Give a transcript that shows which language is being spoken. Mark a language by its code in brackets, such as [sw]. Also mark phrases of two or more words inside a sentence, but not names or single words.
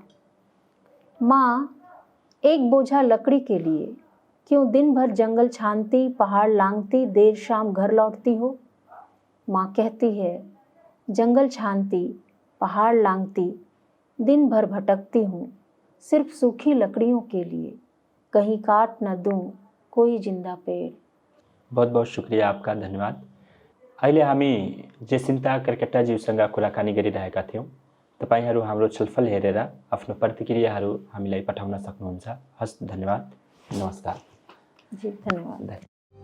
[hi] माँ, एक बोझा लकड़ी के लिए क्यों दिन भर जंगल छानती, पहाड़ लांघती, देर शाम घर लौटती हो? माँ कहती है, जंगल छानती, पहाड़ लांघती, दिन भर भटकती हूँ, सिर्फ सूखी लकड़ियों के लिए, कहीं काट न दूँ कोई जिंदा पेड़। बहुत बहुत शुक्रिया आपका, धन्यवाद। [ne] अहिले हामी जेसिन्ता कर्केटाज्यूसँग कुराकानी गरिरहेका थियौँ। तपाईहरू हाम्रो छलफल हेरेर आफ्नो प्रतिक्रियाहरू हामीलाई पठाउन सक्नुहुन्छ। हस्, धन्यवाद, नमस्कार। जी, धन्यवाद।